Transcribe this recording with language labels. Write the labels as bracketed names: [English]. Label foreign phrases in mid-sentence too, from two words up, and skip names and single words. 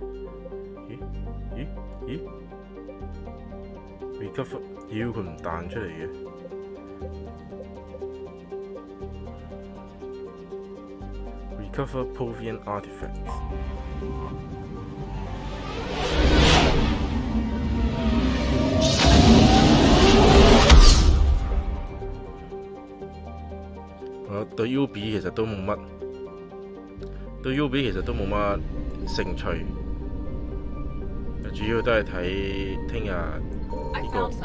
[Cantonese] 咦 recover， 妖佢唔彈出嚟嘅。 [English] recover Prothean artifacts。 [Cantonese] 我對 UB 其實都冇乜。對 UB 其實都冇乜興趣，主要都係睇聽日呢個。